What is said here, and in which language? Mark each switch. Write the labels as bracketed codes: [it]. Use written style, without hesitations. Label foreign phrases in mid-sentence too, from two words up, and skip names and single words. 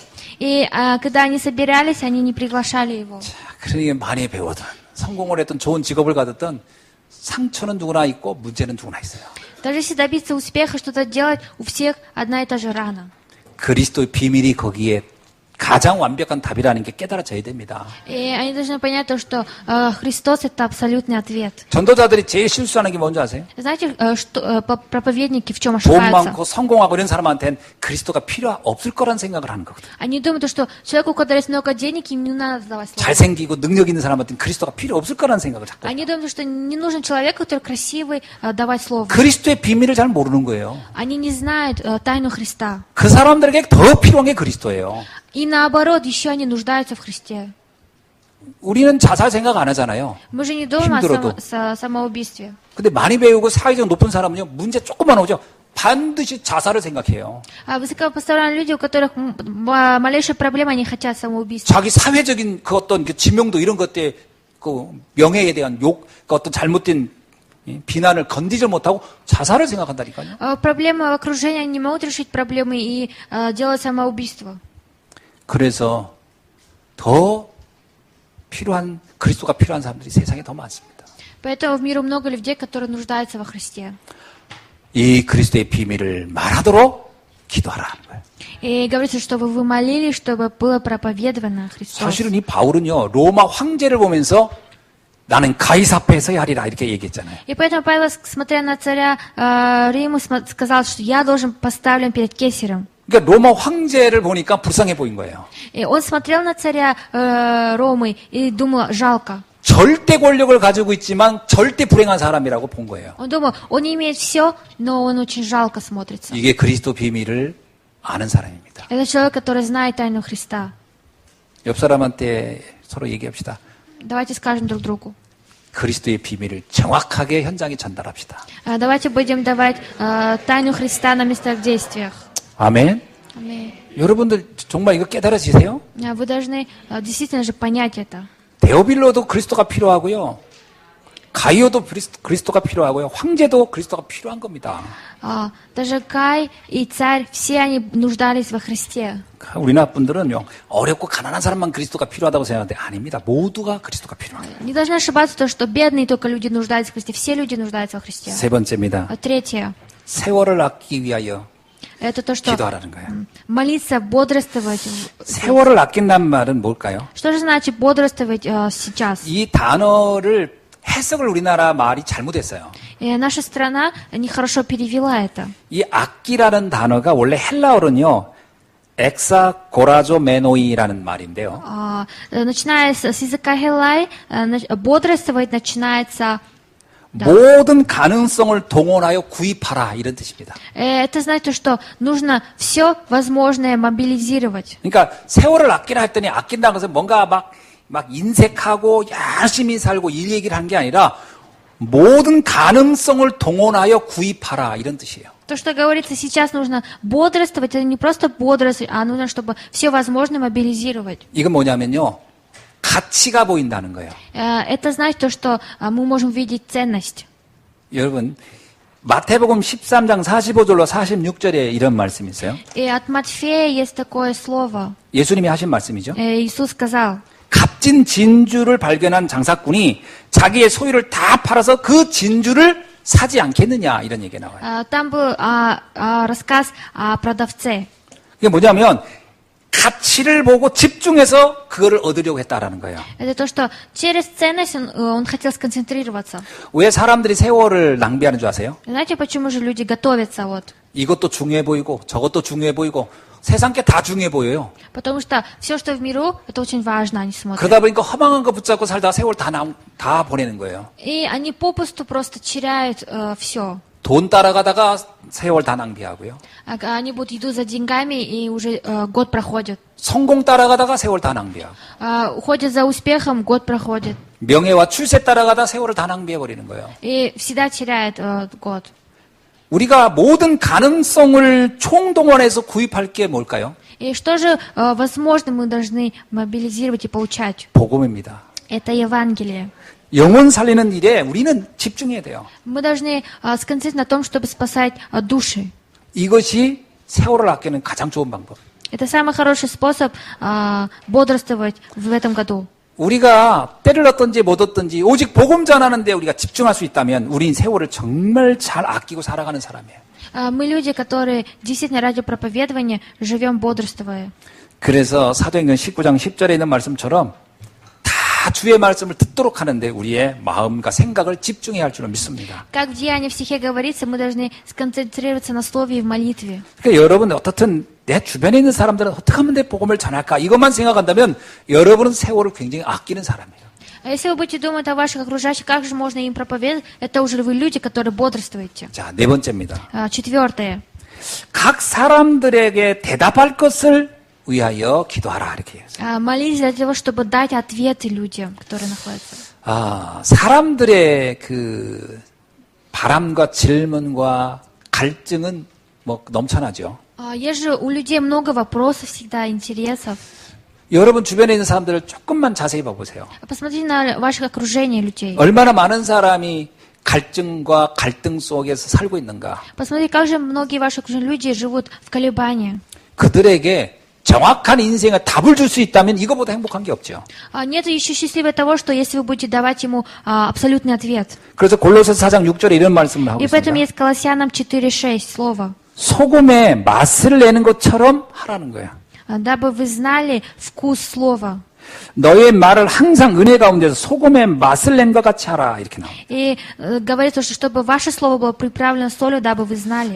[ru] И когда они собирались, они не приглашали его. [ko] 그러니까 많이 배우든 성공을 했든 좋은 직업을 가졌든 상처는 누구나 있고 문제는 누구나 있어요. [ru] Даже если добиться успеха, что-то делать, у всех одна и та же рана. [ko] 그리스도의 비밀이 거기에 가장 완벽한 답이라는 게 깨달아져야 됩니다. [ru] И они должны понять то, что Христос — это абсолютный ответ. [ko] 전도자들이 제일 실수하는 게 뭔지 아세요? [ru] Знаете, что проповедники в чем [ko] 돈 [ru] ошибаются? [ko] 많고 성공하고 이런 사람한테는 그리스도가 필요 없을 거란 생각을 하는 거거든. [ru] Они думают, что человеку, у которого есть много денег, им не надо давать слово. [ko] 잘생기고 능력 있는 사람한테는 그리스도가 필요 없을 거라는 생각을 자꾸. [ru] Они думают, что не нужен человек, который красивый, давать слово. [ko] 그리스도의 비밀을 잘 모르는 거예요. [ru] Они не знают тайну Христа. [ko] 그 사람들에게 더 필요한 게 그리스도예요. [ru] И наоборот, еще они нуждаются в Христе. [ko] 우리는 자살 생각 안 하잖아요. [ru] Мы же не думаем [ko] 힘들어도. [ru] о самоубийстве. [ko] 근데 많이 배우고 사회적 높은 사람은요, 문제 조금만 오죠. 반드시 자살을 생각해요. [ru] А высокопоставленные люди, у которых малейшая проблема, они хотят самоубийства. [ko] 자기 사회적인 그 어떤 그 지명도 이런 것들, 그 명예에 대한 욕, 그 어떤 잘못된 비난을 건디지 못하고 자살을 생각한다니까요. [ru] Проблемы в окружении, они не могут решить проблемы и делать самоубийство. [ko] 그래서 더 필요한, 그리스도가 필요한 사람들이 세상에 더 많습니다. [ru] Поэтому в мире много людей, которые нуждаются во Христе. [ko] 이 그리스도의 비밀을 말하도록 기도하라. [ru] И говорится, чтобы вы молились, чтобы было проповедовано Христос. [ko] 사실은 이 바울은요, 로마 황제를 보면서 나는 가이사 앞에 서야 하리라 이렇게 얘기했잖아요. [ru] И поэтому Павел, смотря на царя Рима, сказал, что я должен поставлен перед кесарем. [ko] 그러니까 로마 황제를 보니까 불쌍해 보인 거예요. [ru] И он смотрел на царя Ромы и думал, жалко. [ko] 절대 권력을 가지고 있지만 절대 불행한 사람이라고 본 거예요. [ru] Он думал, он имеет все, но он очень жалко смотрится. [ko] 이게 그리스도 비밀을 아는 사람입니다. [ru] Это человек, который знает тайну Христа. [ko] 옆 사람한테 서로 얘기합시다. [ru] Давайте скажем друг другу. [ko] 그리스도의 비밀을 정확하게 현장에 전달합시다. [ru] Давайте будем давать тайну Христа на местах действиях. [ko] 아멘. [ru] Аминь. [ko] 여러분들 정말 이거 깨달으시세요? [ru] Вы должны действительно же понять это. [ko] 데오빌로도 그리스도가 필요하고요. 가이오도 그리스도가 필요하고요. 황제도 그리스도가 필요한 겁니다. [ru] Даже Кай и царь, все они нуждались во Христе. [ko] 우리나라 분들은요, 어렵고 가난한 사람만 그리스도가 필요하다고 생각하는데 아닙니다. 모두가 그리스도가 필요합니다. [ru] Не должны ошибаться то, что бедные только люди нуждаются в Христе. Все люди нуждаются во Христе. [ko] 세 번째입니다. [ru] Третье. [ko] 세월을 아끼기 위하여 [ru] Это то, что [ko] 기도하라는 거예요. [ru] молиться, бодрствовать. [ko] 세월을 아낀다는 말은 뭘까요? [ru] Что же значит бодрствовать сейчас? [ko] 이 단어를 해석을 우리나라 말이 잘못했어요. [ru] Наша страна нехорошо перевела это. [ko] 이 아끼라는 단어가 원래 헬라어는요, 엑사고라조메노이라는 말인데요. [ru] Начиная с языка Хеллай, бодрствовать начинается... [ko] 모든 가능성을 동원하여 구입하라 이런 뜻입니다. [ru] Это значит, что нужно все возможное мобилизировать. [ko] 그러니까 세월을 아끼라 했더니 아낀다는 것은 뭔가 막 인색하고 열심히 살고 일 얘기를 하는 게 아니라 모든 가능성을 동원하여 구입하라 이런 뜻이에요. [ru] То, что говорится, сейчас нужно бодрствовать, это не просто бодрствовать, а нужно, чтобы все возможное мобилизировать. [ko] 이건 뭐냐면요, 가치가 보인다는 거예요. [ru] Это значит то, что мы можем видеть ценность. [ko] 여러분, 마태복음 13장 45절로 46절에 이런 말씀이 있어요. [ru] И от Матфея есть такое слово. [ko] 예수님이 하신 말씀이죠. [ru] Иисус сказал, [ko] 값진 진주를 발견한 장사꾼이 자기의 소유를 다 팔아서 그 진주를 사지 않겠느냐 이런 얘기가 나와요. [ru] там был рассказ о продавце. [ko] 이게 뭐냐면 가치를 보고 집중해서 그거를 얻으려고 했다라는 거예요. [ru] Это то, что через ценность он хотел сконцентрироваться. [ko] 왜 사람들이 세월을 낭비하는 줄 아세요? [ru] Знаете, почему же люди готовятся вот? [ko] 이것도 중요해 보이고 저것도 중요해 보이고 세상 게 다 중요해 보여요. [ru] Потому что все, что в миру, это очень важно, они смотрят. [ko] 그러다 보니까 허망한 거 붙잡고 살다가 세월 다 보내는 거예요. [ru] И они попусту просто теряют все. [ko] 돈 따라가다가 세월 다 낭비하고요. [ru] Они будут идут за деньгами, и уже год проходит. [ko] 성공 따라가다가 세월 다 낭비하고. [ru] Уходят за успехом, год проходит. [ko] 명예와 출세 따라가다 세월을 다 낭비해버리는 거예요. [ru] И всегда теряет год. [ko] 우리가 모든 가능성을 총동원해서 구입할 게 뭘까요? [ru] И что же, возможно, мы должны мобилизировать и получать? [ko] 복음입니다. [ru] Это Евангелие. [ko] 영혼 살리는 일에 우리는 집중해야 돼요. [ru] Мы должны сконцентрироваться на том, чтобы спасать души. [ko] 이것이 세월을 아끼는 가장 좋은 방법. [ru] Это самый хороший способ бодрствовать в этом году. [ko] 우리가 때를 얻든지 못 얻든지 오직 복음 전하는데 우리가 집중할 수 있다면 우린 세월을 정말 잘 아끼고 살아가는 사람이에요. [ru] Мы люди, которые действительно ради проповедования живем бодрствуя. [ko] 그래서 사도행전 19장 10절에 있는 말씀처럼 다 주의 말씀을 듣도록 하는데 우리의 마음과 생각을 집중해야 할 줄로 믿습니다. [ru] Как в Деянии в стихе говорится, мы должны сконцентрироваться на слове и в молитве. [ko] 그러니까 여러분 어떻든 내 주변에 있는 사람들은 어떻게 하면 내 복음을 전할까 이것만 생각한다면 여러분은 세월을 굉장히 아끼는 사람이에요. [ru] А если вы будете думать о ваших окружающих, как же можно им проповедовать, это уже вы люди, которые бодрствуете. [ko] 자, 네 번째입니다. [ru] Четвертое. [ko] 각 사람들에게 대답할 것을 위하여 기도하라 이렇게 해요. [ru] Молись для того, чтобы дать ответы людям, которые находятся. [ko] 사람들의 그 바람과 질문과 갈증은 뭐 넘쳐나죠. [ru] Есть же у людей много вопросов всегда, интересов. [ko] 여러분 주변에 있는 사람들을 조금만 자세히 봐보세요. [ru] Посмотрите на ваше окружение людей. [ko] 얼마나 많은 사람이 갈증과 갈등 속에서 살고 있는가. [ru] Посмотрите, как же многие ваши окружения люди живут в колебании. [ko] 그들에게 정확한 인생의 답을 줄 수 있다면 이거보다 행복한 게 없죠. [ru] Нет еще счастливее того, что если вы будете давать ему абсолютный ответ. [ko] 그래서 골로새서 4장 6절에 이런 말씀을 하고 [ru] И поэтому [ko] 있습니다. [ru] есть Колоссянам 4:6 слово. [ko] 소금의 맛을 내는 것처럼 하라는 거예요. [ru] Дабы вы знали вкус слова. [ko] 너의 말을 항상 은혜 가운데서 소금의 맛을 낸 것 같이 하라 이렇게 나옵니다. [ru] И говорится, что чтобы ваше слово было приправлено солью, дабы вы знали.